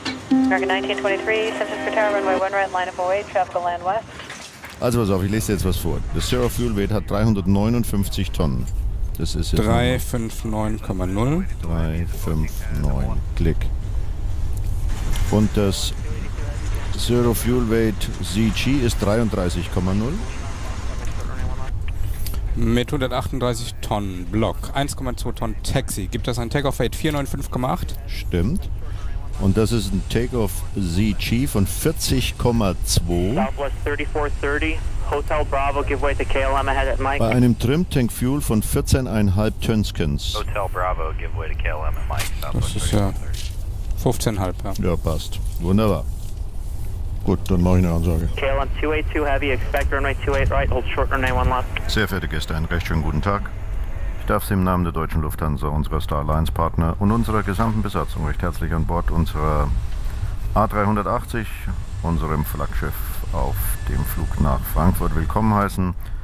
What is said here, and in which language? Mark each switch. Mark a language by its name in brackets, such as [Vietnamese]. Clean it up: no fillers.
[English] American 1923, San Francisco Tower, runway 1 right, line of 08, traffic will land west. [German] Also pass auf, ich lese jetzt was vor. Das Zero Fuel Weight hat 359 Tonnen. Das ist jetzt 359,0. 359, Klick. Und das Zero Fuel Weight ZG ist 33,0. Mit 138 Tonnen Block, 1,2 Tonnen Taxi. Gibt das ein Takeoff Weight 495,8? Stimmt. Und das ist ein Takeoff ZG von 40,2. [English] Southwest 3430, Hotel Bravo, give way to KLM ahead at Mike. [German] Bei einem Trim-Tank Fuel von 14,5 Tönskens. [English] Hotel Bravo, give way to KLM and Mike. [German] Das ist ja 15,5, ja. Ja, passt. Wunderbar. Gut, dann mache ich eine Ansage. [English] KLM 282 Heavy, expect runway 28 right, hold short runway 1 left. [German] Sehr verehrte Gäste, einen recht schönen guten Tag. Ich darf Sie im Namen der deutschen Lufthansa, unserer Star Alliance Partner und unserer gesamten Besatzung recht herzlich an Bord unserer A380, unserem Flaggschiff, auf dem Flug nach Frankfurt willkommen heißen.